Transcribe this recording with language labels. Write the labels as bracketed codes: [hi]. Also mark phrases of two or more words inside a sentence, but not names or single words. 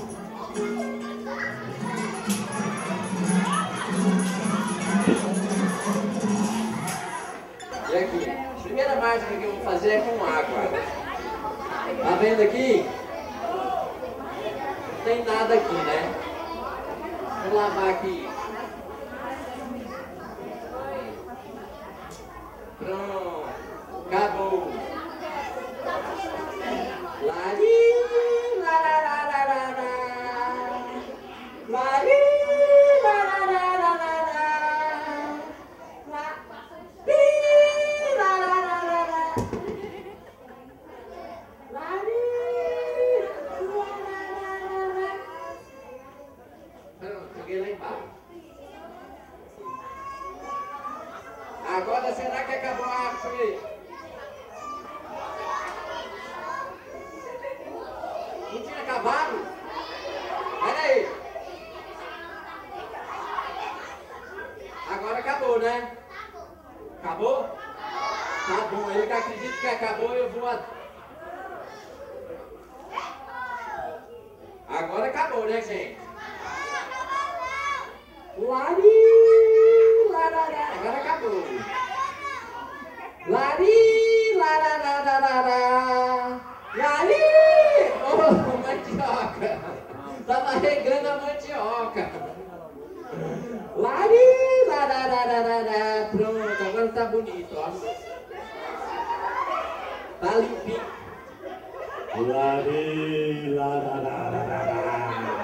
[pt] E aqui, a primeira mágica que eu vou fazer é com água. Tá vendo aqui? Não tem nada aqui, né? Vou lavar aqui. Pronto. Acabou. Lari, larararara. Lari, larararara. Lari, larararara. Lari, larararara. Pronto, joguei lá embaixo. Agora será que acabou a água aí? Não tinha acabado? Pera aí. Agora acabou, né? Acabou? Tá bom, ele que acredita que acabou, eu vou... Agora acabou, né, gente? Lari, larará. Agora acabou. Lari, larararara. Lari! Oh, mandioca! Tava regando a mandioca! Lari, larararara. Pronto, agora tá bonito, ó. Tá limpinho. Lari, larararara.